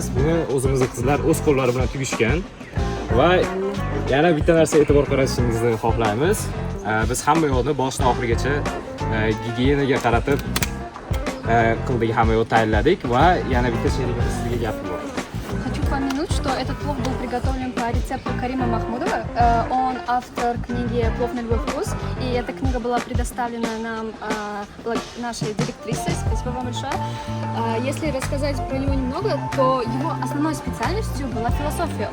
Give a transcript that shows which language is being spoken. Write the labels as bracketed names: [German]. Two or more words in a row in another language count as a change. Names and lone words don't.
[Uzbek] Buni o'zimizning qizlar o'z qo'llari bilan tugishgan. Va yana bitta narsa e'tibor qaratishingizni xohlaymiz. Biz hamma yo'lni boshdan oxirigacha gigiyenaga qaratib qildik, hamma yo'l tayyorladik va yana bitta sherigimiz sizga gap bor. [Russian] Хочу упомянуть, что этот плов был приготовлен по рецепту Карима Махмудова. Он автор книги «Плов на любой вкус». И эта книга была предоставлена нам нашей директрисой. Спасибо вам большое. Если рассказать про него немного, то его основной специальностью была философия.